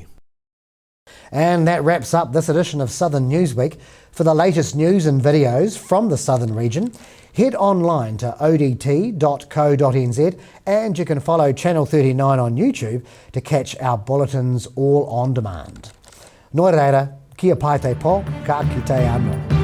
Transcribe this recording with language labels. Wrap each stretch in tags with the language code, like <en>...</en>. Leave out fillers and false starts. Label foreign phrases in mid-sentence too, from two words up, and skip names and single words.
<en>And that wraps up this edition of Southern Newsweek. For the latest news and videos from the Southern region, head online to odt.co.nz and you can follow Channel 39 on YouTube to catch our bulletins all on demand.</en> <mi>Nō reira, kia pai te po, ka kite anō.</mi>